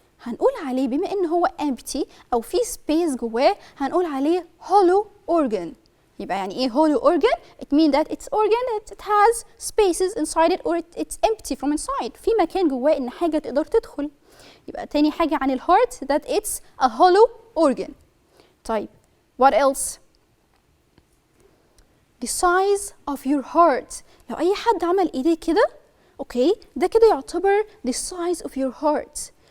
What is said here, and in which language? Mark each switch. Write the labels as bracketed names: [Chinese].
[Arabic] هنقول عليه بما إن هو empty أو في space جواه هنقول عليه hollow organ. يبقى يعني إيه [English] hollow organ؟ It means that it's organ that it has spaces inside it or it's empty from inside. [Arabic] في مكان جواه إن حاجة تقدر تدخل. يبقى تاني حاجة عن الهارت [English] that it's a hollow organ. طيب what else؟ The size of your heart. [Arabic] لو أي حد عمل إيديه كده أوكي ده كده يعتبر [English] the size of your heart.